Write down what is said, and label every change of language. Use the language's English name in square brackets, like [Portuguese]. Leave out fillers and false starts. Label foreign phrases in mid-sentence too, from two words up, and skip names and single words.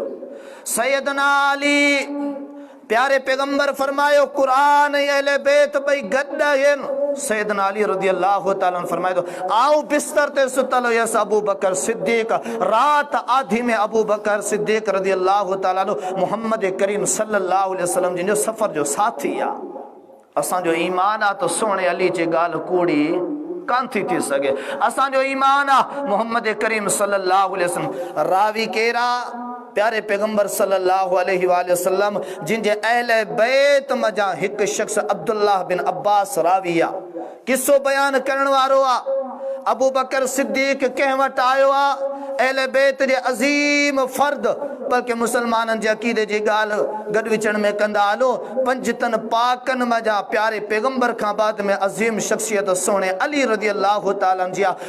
[Sindhi] सैयदना अली, प्यारे पैगंबर फरमायो क़ुरान ऐं अहले बैत ॿई गॾु आहिनि। सैयदना अली [Arabic] رضي الله تعالى [Sindhi] फरमाए थो, आऊं बिस्तर ते सुतल हुयसि, अबू बकर सिद्दीक़ रात आधी में अबू बकर सिद्दीक़ [Arabic] رضي الله تعالى [Sindhi] मुहम्मद करीम [Arabic] صلى الله عليه وسلم [Sindhi] जिन जो सफ़र जो साथी आहे। असांजो ईमान आहे त सोने अली जी ॻाल्हि कूड़ी कान थी सघे। असांजो ईमान आहे मुहम्मद करीम [Arabic] صلى الله عليه وسلم. [Sindhi] रावी केरा? प्यारे पैगंबर [Arabic] صلى الله عليه وسلم [Sindhi] जिन जे अहले बैत मजा हिकु शख्स अब्दुल्लाह बिन अब्बास रावी आहे, किस्सो बयान करण वारो आहे। अबू बकर सिद्दीक़ कंहिं वटि आयो आहे, अहले बैत जे अज़ीम फर्द, बल्कि मुसलमाननि जे अक़ीदे जी ॻाल्हि गॾु विचण में कंदा हलो, पंजतन पाकनि मजा प्यारे पैगंबर खां बाद में अज़ीम शख्सियत सोने अली [Arabic] رضي الله تعالى [Sindhi] जी आहे।